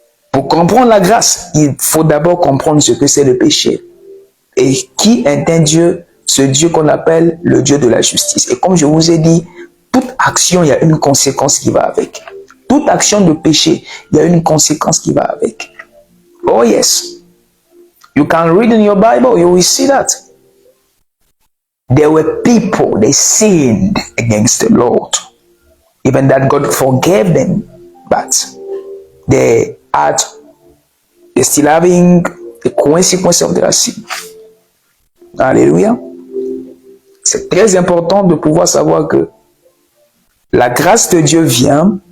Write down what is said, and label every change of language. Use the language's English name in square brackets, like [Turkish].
[French] Pour comprendre la grâce, il faut d'abord comprendre ce que c'est le péché. Et qui est un Dieu, ce Dieu qu'on appelle le Dieu de la justice. Et comme je vous ai dit, toute action, il y a une conséquence qui va avec. Toute action de péché, il y a une conséquence qui va avec. [English] Oh yes. You can read in your Bible, you will see that. There were people, they sinned against the Lord. Even that God forgave them. But they're still having the consequence of their sin. [French] Alléluia. C'est très important de pouvoir savoir que la grâce de Dieu vient.